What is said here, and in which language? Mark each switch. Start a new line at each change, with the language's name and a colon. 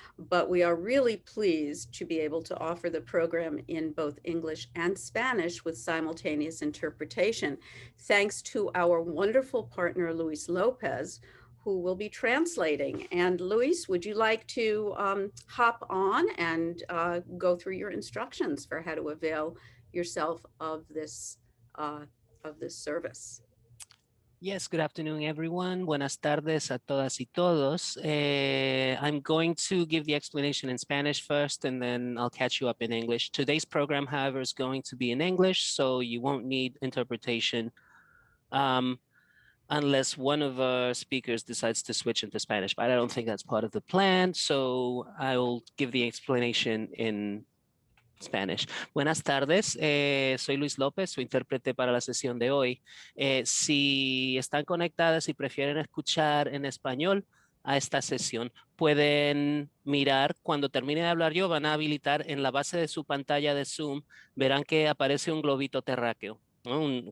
English: But we are really pleased to be able to offer the program in both English and Spanish with simultaneous interpretation, thanks to our wonderful partner, Luis Lopez, who will be translating. And Luis, would you like to hop on and go through your instructions for how to avail yourself of this service? Yes, good afternoon, everyone.
Spanish: Buenas tardes a todas y todos.
English: I'm going to give the explanation in Spanish first, and then I'll catch you up in English. Today's program, however, is going to be in English, so you won't need interpretation unless one of our speakers decides to switch into Spanish, but I don't think that's part of the plan, so I'll give the explanation in Spanish.
Spanish: Buenas tardes, soy Luis López, su intérprete para la sesión de hoy. Si están conectadas y prefieren escuchar en español a esta sesión, pueden mirar, cuando termine de hablar yo, van a habilitar en la base de su pantalla de Zoom, verán que aparece un globito terráqueo, ¿no?